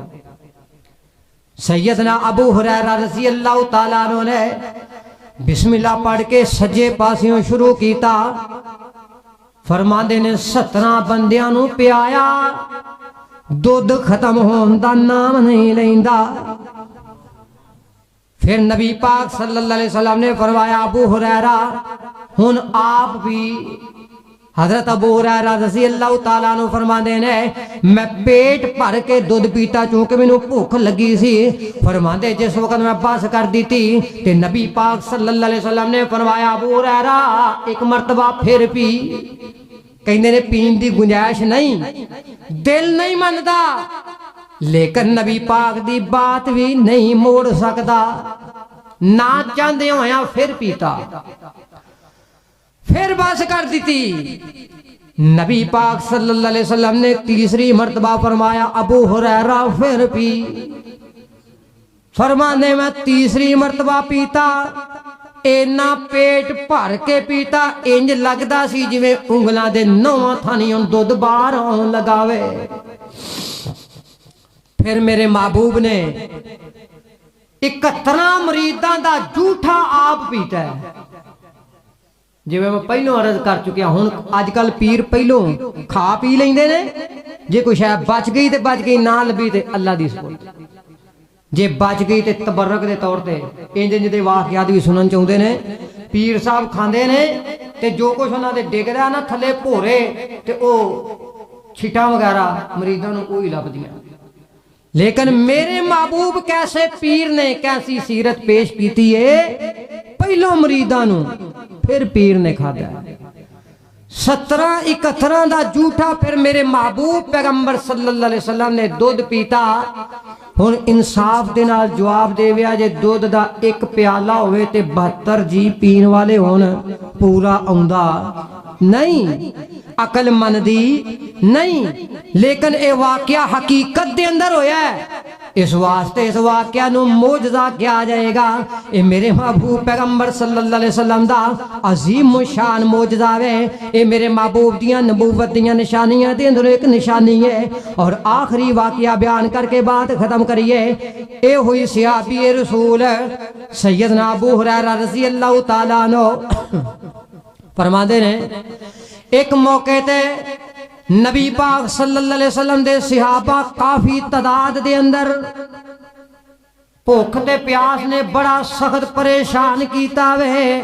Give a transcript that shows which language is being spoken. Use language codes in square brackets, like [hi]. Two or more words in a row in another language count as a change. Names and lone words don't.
[pa] سیدنا ابو ہریرہ [ar] رضی اللہ تعالیٰ عنہ [pa] نے بسم اللہ پڑھ کے سجے پاسیوں شروع کیتا۔ فرماندے نے 17 بندیاں نو پیایا، دودھ ختم ہون دا نام نہیں لیندا۔ پھر نبی پاک [ar] صلی اللہ علیہ وسلم [pa] نے فرمایا ابو ہریرہ ہن آپ بھی۔ حضرت ابو ہریرہ [ar] رضی اللہ تعالیٰ عنہ [pa] فرماندے نے میں پیٹ بھر کے دودھ پیتا چونکہ مینوں بھوک لگی سی۔ فرماندے جس وقت میں بس کر دیتی تے نبی پاک [ar] صلی اللہ علیہ وسلم [pa] نے فرمایا ابو ہریرہ ایک مرتبہ پھر پی۔ کہندے نے پین دی گنجائش نہیں، دل نہیں مندا، لیکن نبی پاک دی بات بھی نہیں موڑ سکتا، نہ چاہندے ہویا پھر پیتا، پھر بس کر دیتی۔ نبی پاک [ar] صلی اللہ علیہ وسلم [pa] نے تیسری مرتبہ فرمایا ابو ہریرہ پھر پی۔ فرمانے میں تیسری مرتبہ پیتا، اینا پیٹ بھر کے پیتا، انج لگدا سی جویں انگلاں دے 9 تھانیوں دودھ باہر آن لگاوے۔ پھر میرے محبوب نے 71 مریداں دا جھوٹا آپ پیتا ہے۔ جی میں پہلوں عرض کر چکیا ہوں آج کل پیر پہلوں کھا پی لیندے نے، جے کوئی شاید بچ گئی تے بچ گئی، نہ لبی تے اللہ دی سپرد، جے بچ گئی تے تبرک دے طور تے انج دے واقعات بھی سنن چاہندے نے۔ پیر صاحب کھاندے نے تے جو کچھ انہاں دے ڈگدا نا تھلے بھورے تے او چھٹاں وغیرہ مریداں نوں کوئی لبدیاں۔ لیکن میرے محبوب کیسے پیر نے کیسی سیرت پیش کیتی ہے، پہلو مریداں نوں پھر پیر نے کھا دیا۔ 17-71 دا جھوٹا پھر میرے محبوب پیغمبر [ar] صلی اللہ علیہ وسلم [pa] نے دودھ پیتا۔ ہن انصاف دے نال جواب دے ویا جے دودھ دا ایک پیالہ ہوئے تے 72 جی پین والے ہون پورا آوندا نہیں، عقل مندی نہیں، لیکن اے واقعہ حقیقت دے اندر ہویا ہے۔ اس واسطے اس واقعہ نو موجزہ کیا جائے گا. اے میرے محبوب پیغمبر [ar] صلی اللہ علیہ وسلم [pa] دا عظیم و شان موجزہ ہے. اے میرے محبوب دیاں نبوت دیاں نشانیاں دے اندر ایک نشانی ہے. اور آخری واقعہ بیان کر کے بات ختم کریے. اے ہوئی صحابی رسول سیدنا ابو ہریرہ [ar] رضی اللہ تعالیٰ عنہ [pa] فرماندے نے ایک موقع تے نبی پاک [ar] صلی اللہ علیہ وسلم [pa] دے صحابہ کافی تعداد دے اندر بھوک تے پیاس نے بڑا سخت پریشان کیتا وے.